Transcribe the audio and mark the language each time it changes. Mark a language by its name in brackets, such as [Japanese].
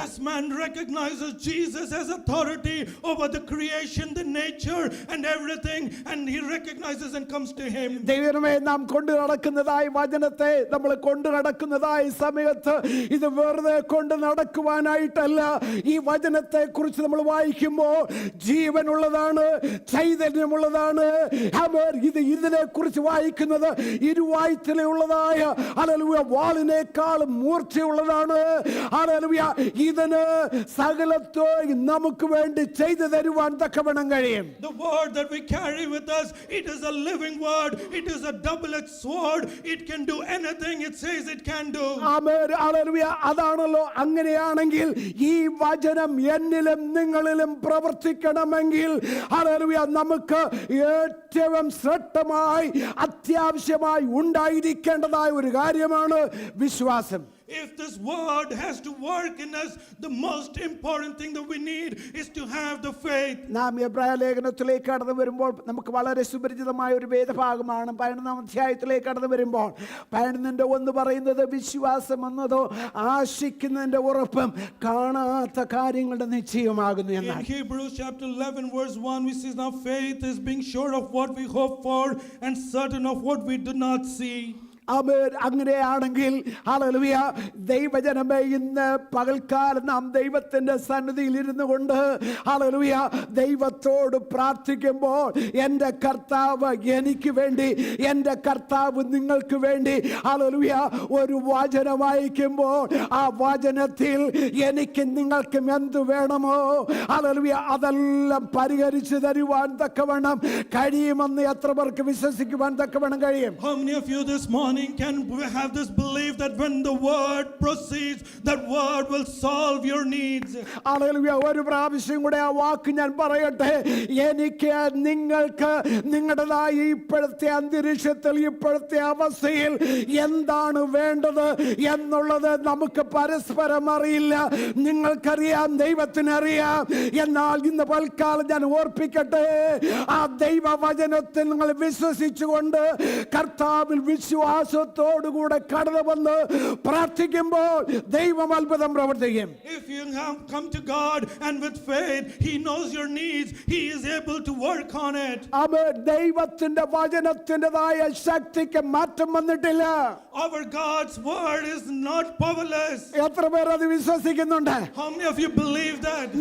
[English] This man recognizes Jesus as authority over the creation, the nature and everything, and he recognizes and comes to Him. [Malayalam] ദൈവമേ, നാം കൊണ്ടു നടക്കുന്നതായി വചനത്തെ നമ്മൾ കൊണ്ടു നടക്കുന്നതായി സമയത്ത് ഇത് വെറുതെ കൊണ്ട് നടക്കുവാനായിട്ടല്ല. ഈ വചനത്തെ കുറിച്ച് നമ്മൾ വായിക്കുമ്പോൾ ജീവനുള്ളതാണ്, ചൈതന്യമുള്ളതാണ്. ഇത് ഇതിനെ കുറിച്ച് വായിക്കുന്നത് ഇരുവായ്ത്തലയുള്ളതായ ഹല്ലേലൂയ വാളിനേക്കാളും മൂർച്ചയുള്ളതാണ്. ഹല്ലേലൂയ ഇതിന് സകലത്തെയും നമുക്ക് വേണ്ടി ചെയ്തു തരുവാൻ തക്കവണ്ണം കഴിയും. [English] The word that we carry with us, it is a living word. It is a double-edged sword. It can do anything it says it can do. [Malayalam] Amen. Hallelujah. അതാണല്ലോ. അങ്ങനെയാണെങ്കിൽ ഈ വചനം എന്നിലും നിങ്ങളിലും പ്രവർത്തിക്കണമെങ്കിൽ ഹല്ലേലൂയ നമുക്ക് ഏറ്റവും ശ്രദ്ധമായി അത്യാവശ്യമായി ഉണ്ടായിരിക്കേണ്ടതായ ഒരു കാര്യമാണ് വിശ്വാസം. [English] If this word has to work in us, the most important thing that we need is to have the faith. [Malayalam] നാം എബ്രായ ലേഖനത്തിലേക്ക് കടന്നു വരുമ്പോൾ നമുക്ക് വളരെ സുപരിചിതമായ ഒരു വേദഭാഗമാണ്. 11-ാം അധ്യായത്തിലേക്ക് കടന്നു വരുമ്പോൾ 11-1 പറയുന്നത് വിശ്വാസം എന്നതോ ആശിക്കുന്നതിന്റെ ഉറപ്പും കാണാത്ത കാര്യങ്ങളുടെ നിശ്ചയമാകുന്നു [English] In [Malayalam] എന്നാണ്. [English] Hebrews chapter 11 verse 1 we see now faith is being sure of what we hope for and certain of what we do not see. [Malayalam] ആമേൻ. അങ്ങനെയാണെങ്കിൽ ഹല്ലേലൂയ ദൈവജനമേ, ഇന്ന് പകൽക്കാലം നാം ദൈവത്തിന്റെ സന്നിധിയിൽ ഇരുന്നു കൊണ്ട് ഹല്ലേലൂയ ദൈവത്തോട് പ്രാർത്ഥിക്കുമ്പോൾ എൻ്റെ കർത്താവ് എനിക്ക് വേണ്ടി, എൻ്റെ കർത്താവ് നിങ്ങൾക്ക് വേണ്ടി ഹല്ലേലൂയ ഒരു വചനം വായിക്കുമ്പോൾ ആ വചനത്തിൽ എനിക്കും നിങ്ങൾക്കും എന്ത് വേണമോ ഹല്ലേലൂയ അതെല്ലാം പരിഹരിച്ചു തരുവാൻ തക്കവണ്ണം കഴിയുമെന്ന് എത്ര പേർക്ക് വിശ്വസിക്കുവാൻ തക്കവണ്ണം കഴിയും? [English] How many of you this morning can have this belief that when the word proceeds, that word will solve your needs? [Malayalam] Hallelujah. ഒരു പ്രാവശ്യം കൂടെ ആ വാക്ക് ഞാൻ പറയട്ടെ. എനിക്ക് നിങ്ങൾക്ക് നിങ്ങളുടേതായ ഇപ്പോഴത്തെ അന്തരീക്ഷത്തിൽ, ഇപ്പോഴത്തെ അവസ്ഥയിൽ എന്താണ് വേണ്ടത് എന്നുള്ളത് നമുക്ക് പരസ്പരം അറിയില്ല. നിങ്ങൾക്കറിയാം, ദൈവത്തിനറിയാം. എന്നാൽ ഇന്ന് പൽക്കാലം ഞാൻ ഓർപ്പിക്കട്ടെ, ആ ദൈവവചനത്തിൽ നിങ്ങൾ വിശ്വസിച്ചുകൊണ്ട് കർത്താവിൽ വിശ്വാസത്തോടുകൂടെ കടന്നു വന്ന് പ്രാർത്ഥിക്കുമ്പോൾ ദൈവം അത്ഭുതം പ്രവർത്തിക്കും. [English] If you have come to God and with faith, He knows your needs, He is able to work on it. [Malayalam] ആമേൻ. ദൈവത്തിന്റെ വചനത്തിൻ്റെതായ ശക്തിക്ക് മാറ്റം വന്നിട്ടില്ല. [English] Our God's word is not powerless. [Malayalam] എത്ര പേർ അത് വിശ്വസിക്കുന്നുണ്ട്? [English] How many of you believe that?